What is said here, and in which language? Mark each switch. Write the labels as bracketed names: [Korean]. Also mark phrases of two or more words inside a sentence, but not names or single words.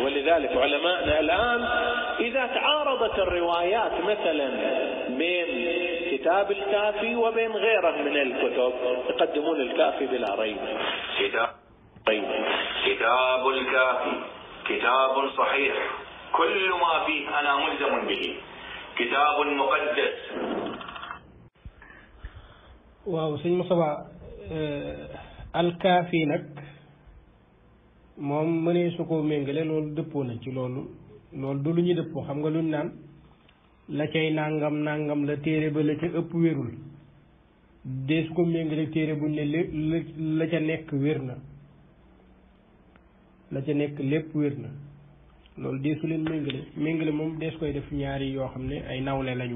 [Arabic] ولذلك علماءنا الآن إذا تعارضت الروايات مثلا بين كتاب الكافي وبين غيره من الكتب يقدمون الكافي بلا ريب. كتاب الكافي كتاب صحيح، كل ما فيه أنا ملزم به، كتاب مقدس. [Wolof] waaw sëñ Moustapha alkaafi nag moom mënee su ko méngale loolu dëppoo na ci loolu du lu ñu dëppoo. xam nga luñ naan la cay nangam la téere ba la ca ëpp wérul, dee su ko méngale téere buñ ne la ca nekk wér na, la ca nekk lépp wér na, loolu dee su leen méngale moom dees koy def ñaari yoo xam ne ay nawle lañu.